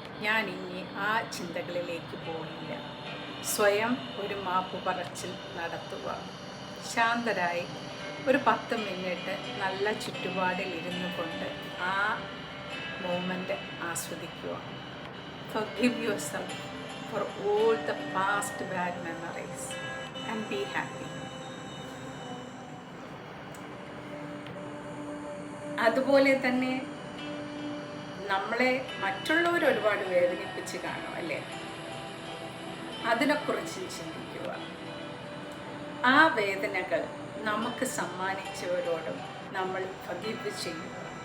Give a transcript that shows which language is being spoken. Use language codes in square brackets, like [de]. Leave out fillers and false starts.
[ml] ഞാൻ ഇനി ആ ചിന്തകളിലേക്ക് പോകില്ല. സ്വയം ഒരു മാപ്പ് പറച്ചിൽ നടത്തുക. ശാന്തരായി ഒരു 10 മിനിറ്റ് നല്ല ചുറ്റുപാടിൽ ഇരുന്നു കൊണ്ട് ആ മൂമെൻ്റ് ആസ്വദിക്കുക. [en] Forgive yourself for all the past bad memories and be happy. [ml] അതുപോലെ തന്നെ നമ്മളെ മറ്റുള്ളവർ ഒരുപാട് വേദനിപ്പിച്ച് കാണും അല്ലേ, അതിനെക്കുറിച്ച് ചിന്തിക്കുക. ആ വേദനകൾ നമുക്ക് സമ്മാനിച്ചവരോടും നമ്മൾ ഫർഗീവ് ചെയ്യുക.